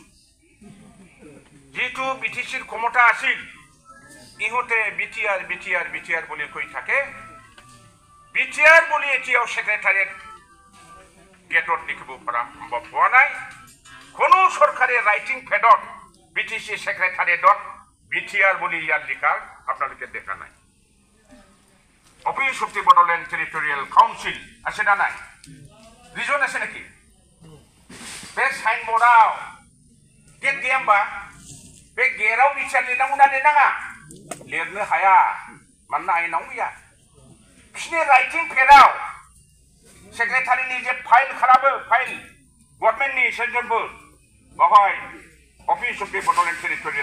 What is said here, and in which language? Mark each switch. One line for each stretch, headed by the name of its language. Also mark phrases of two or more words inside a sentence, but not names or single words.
Assamese: যেটো BTCৰ ক্ষমতা আছিল ইহঁতে BTR বুলি কৈ থাকে BTR বুলি এতিয়াও সেক্ৰেটাৰিয়েট গেটত লিখিব পৰা সম্ভৱ হোৱা নাই কোনো চৰকাৰে ৰাইটিং ফেডত BTC সেক্ৰেটাৰিয়েটত BTR বুলি ইয়াত লিখা আপোনালোকে দেখা নাই অফিস অফ দি বড়োলেণ্ড টেৰিটৰিয়েল কাউন্সিল আছে না নাই ৰিজন আছে নেকি
Bodo: बे साइन बोर्डआव गेट गैया होमबा बे गेटआव बिचार लिरनांगौ ना लिरनाङा लिरनो हाया मानोना आयेनाव गैया बिसिनि राइटिं पेडआव सेक्रेटारिनि जे फाइल खालामो फाइल गभर्नमेन्टनि सेन्ट्रेलबो बावहाय अफिस अफ दि बड'लेण्ड टेरिटरियेल